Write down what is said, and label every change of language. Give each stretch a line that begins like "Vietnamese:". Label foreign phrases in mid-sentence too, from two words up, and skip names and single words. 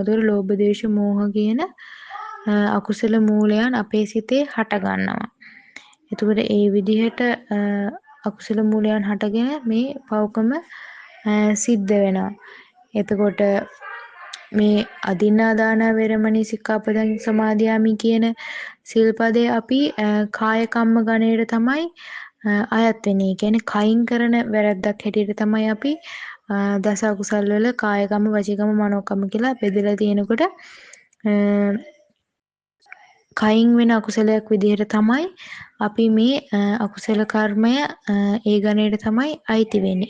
Sinhala: ඒතකොට ලෝභ, ද්වේෂ, මෝහ කියන අකුසල මූලයන් අපේ සිතේ හට ගන්නවා. එතකොට ඒ විදිහට අකුසල මූලයන් හටගෙන මේ පව්කම සිද්ධ වෙනවා. එතකොට මේ
Pali: අදින්නා දාන වේරමණී සික්ඛාපදං සමාදියාමි
Sinhala: කියන සිල්පදේ අපි
Pali: කාය කම්ම
Sinhala: ගණයට තමයි අයත් වෙන්නේ. ඒ කියන්නේ කයින් කරන වැරැද්දක් හැටියට තමයි අපි දස අකුසල් වල
Pali: කාය කම්ම, වචී කම්ම, මනෝ කම්ම
Sinhala: කියලා බෙදලා තියෙනකොට කයින් වෙන අකුසලයක් විදිහට තමයි අපි මේ අකුසල කර්මය ඒ ගණයට තමයි අයිති වෙන්නේ.